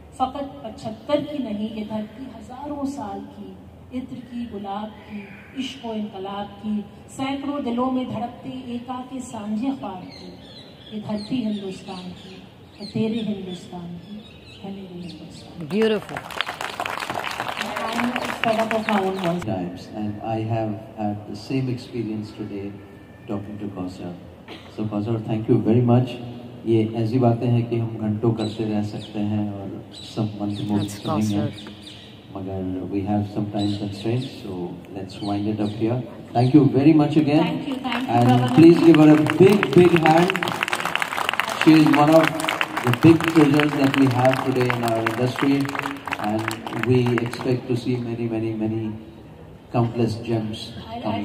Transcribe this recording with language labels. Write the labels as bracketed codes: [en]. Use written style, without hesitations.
[hi] फकत 75 की नहीं, ये धरती हजारों साल की। इत्र की, गुलाब की, इश्क व इनकलाब की। सैकड़ों दिलों में धड़कते एका के सांझे ख्वाब की। ये धरती हिंदुस्तान की है, तेरे हिंदुस्तान की है मेरे Hindustan. [en] Beautiful. I'm fed up of my own voice. Times, and I have had the same experience today talking to Kausar. So Kausar, thank you very much. [hi] ये ऐसी बातें हैं कि हम घंटों करते रह सकते हैं और सब मंत्रमुग्ध सुनेंगे, मगर we have some time constraints, so let's wind it up here. [en] Thank you very much again. Thank you, And Prabha. please give her a big hand. She is one of the big treasures that we have today in our industry, and we expect to see many countless gems I'd coming